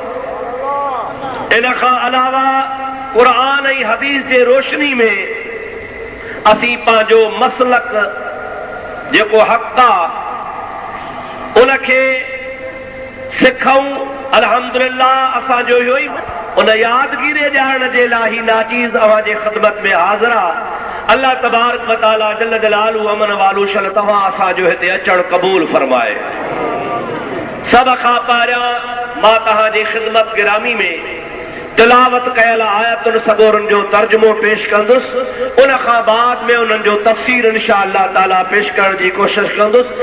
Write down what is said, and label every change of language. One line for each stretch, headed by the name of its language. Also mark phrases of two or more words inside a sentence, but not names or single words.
Sindhi: इन खां अलावा क़ुरान ऐं हदीस जे रोशनी में असीं पंहिंजो मसलक जेको हक़ आहे उनखे सिखूं। अल्हम्दुलिल्लाह असांजो इहो ई उन यादगिरी ॼाणण जे लाइ ही नाचीज़ अव्हांजे ख़िदमत में हाज़िर आहे।
Arabic: الله تبارك وتعالى جل جلاله
Sindhi: अमन वालू शल तव्हां असांजो हिते अचण क़बूल फरमाए। सभ खां पहिरियां मां तव्हांजी ख़िदमत गिरामी में तिलावत कयल आयतुनि सबूरनि जो तर्जुमो पेश कंदुसि। उन खां बाद में उन्हनि जो तफ़सीर
Arabic: إن شاء الله تعالى
Sindhi: पेश करण जी कोशिश कंदुसि।